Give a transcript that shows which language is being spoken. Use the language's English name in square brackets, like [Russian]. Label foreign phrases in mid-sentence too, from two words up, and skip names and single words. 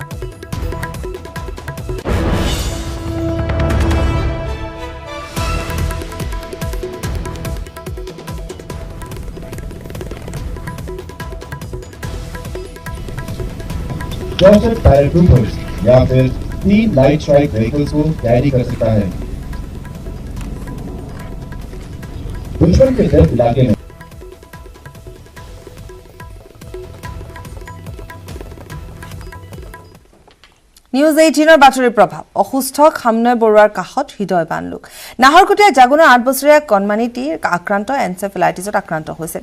[English] Trusted paratroopers [Hindi] या फिर 3 [English] light strike vehicles [Hindi] को कैरी कर सकता है दुश्मन के गर्द इलाके में [Assamese] নিউজ 18 বাতৰিৰ প্ৰভাৱ অসুস্থ খামনয় বৰুৱাৰ কাষত হৃদয় বান লোক নাহৰকটীয়া জাগুনৰ 8 বছৰীয়া কণমানিটিৰ আক্ৰান্ত এনসেফেলাইটিছত আক্ৰান্ত হৈছিল